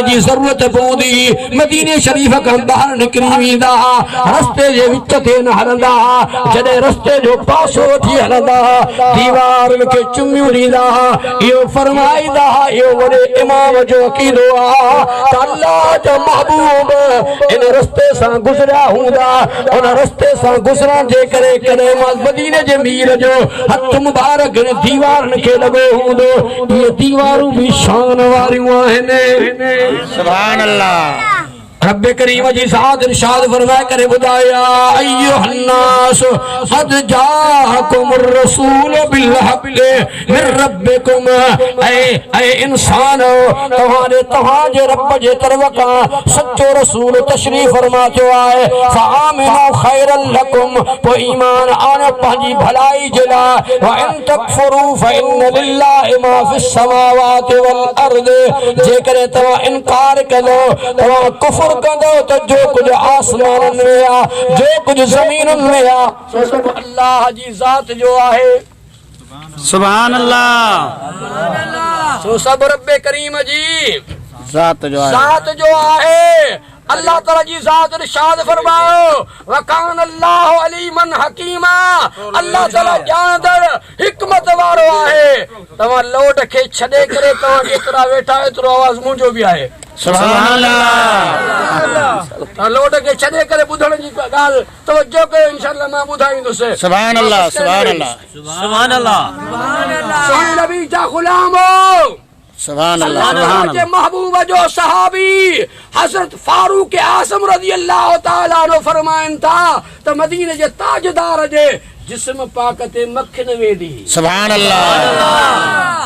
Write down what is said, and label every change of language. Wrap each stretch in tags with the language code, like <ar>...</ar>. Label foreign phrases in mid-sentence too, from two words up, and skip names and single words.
<sd>जी जरूरत पवंदी मदीने शरीफ खां ॿाहिरि निकिरी वेंदा रस्ते जे विच ते न हलंदा जॾहिं रस्ते जो पासो वठी हलंदा दीवारुनि खे चुमियूं ॾींदा इहो फरमाईंदा इहो वॾे इमाम जो अक़ीदो त अल्लाह जो महबूब इन रस्ते सां गुज़रिया हूंदा उन रस्ते सां गुज़रण जे करे कॾहिं मां मदीने जे मीर जो हथ मुबारक दीवारुनि खे लॻो हूंदो इहे दीवारूं भी शान वारियूं आहिनि</sd> <ar>سبحان الله</ar> <sd>रब करीम जी ज़ात इरशाद फरमाए करे बुधाया</sd> <ar>أيها الناس قد جاءكم الرسول بالحق من ربكم</ar> <sd>ऐ इंसान तव्हांजे रब जे तरफ़ खां सच्चो रसूल तशरीफ़ फरमा थियो आहे</sd> <ar>فآمنوا خيرا لكم</ar> <sd>पोइ ईमान आणे पंहिंजी भलाई जे लाइ</sd> <ar>وإن تكفروا فإن لله ما في السماوات والأرض</ar> <sd>जेकॾहिं तव्हां इनकार कंदो तव्हां कुफ्र कंदो तो जो कुछ आसमान में जो कुछ जमीन में सो सब अल्लाह जी जात जो आहे</sd> <ar>سبحان الله</ar> <sd>सो सब रब करीम जी जात जो आहे अल्लाह ताला जी जात इरशाद फरमायो</sd> <ar>وكان الله عليما حكيما</ar> <sd>अल्लाह ताला जानदड़ हिकमत वारो आहे तवा लोट के छडे करे तवा जेतरा वेठा एतरो आवाज मुंजो भी आहे</sd> <ar>سبحان الله</ar> <sd>लोट के छडे करे बुधण जी गाल तवज्जो कयो इंशाअल्लाह मैं बुधाईंदुसे</sd> <ar>سبحان الله سبحان الله سبحان الله سبحان الله</ar> <sd>सोने नबी जा गुलामो</sd> <ar>سبحان الله</ar> <sd>अल्लाह के महबूब जो सहाबी हजरत फारूक आज़म</sd> <ar>رضي الله تعالى عنه</ar> <sd>फरमाइन था त मदीने जे ताजदार जे जिस्म पाक ते मक्खी न वेंदी</sd> <ar>سبحان الله</ar>